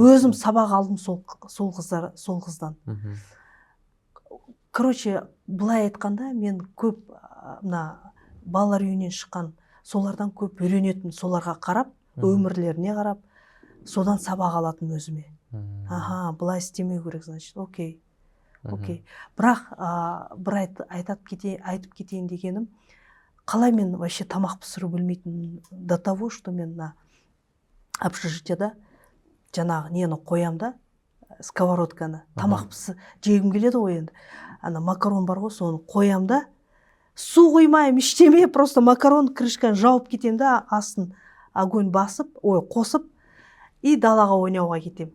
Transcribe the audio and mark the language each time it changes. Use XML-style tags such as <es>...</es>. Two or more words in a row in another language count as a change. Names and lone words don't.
<kk>Өзім сабақ алдым сол қыздан. Короче, былай айтқанда, мен көп мына балалар үйінен шыққан, солардан көп үйренетін, соларға қарап, өмірлеріне қарап, содан сабақ алатын өзіме. Былай істемеу керек, значит, окей. Бірақ бір айтып кетейін дегенім, қалай мен вообще тамақ пісіру білмейтін,</kk> <ru>до того, что</ru> <kk>мен общежитияда жаңағы нені қоям да, сковородканы, тамақ жегім келеді ғой енді. Макарон бар ғой, соны қоям да, су құймайым, іштеме, просто макарон крышканы жауып кетем да, астын огонь басып, қосып, и далаға ойнауға кетем.</kk>